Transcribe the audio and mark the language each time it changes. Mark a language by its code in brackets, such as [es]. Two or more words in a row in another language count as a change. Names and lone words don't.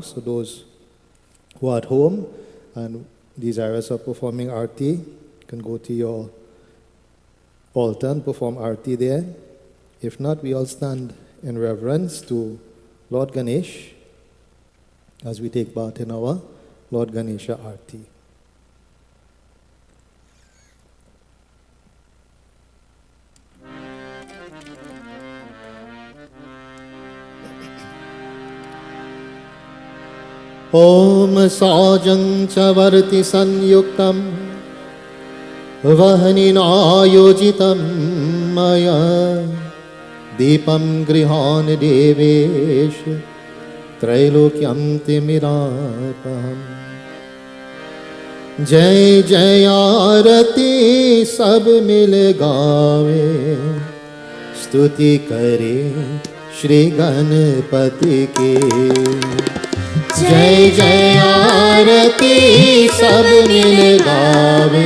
[en] So those who are at home and desirous of performing arti can go to your altar and perform arti there. If not, we all stand in reverence to Lord Ganesh as we take part in our Lord Ganesha arti. [sa] ॐ साज्यं च वर्ति संयुक्तं वह्निना योजितं मया दीपं गृहाण देवेश त्रैलोक्य तिमिरापहम् [hi] जय जय आरती सब मिल गावे स्तुति करे श्री गणपति के जय जय आरती सब मिल गावे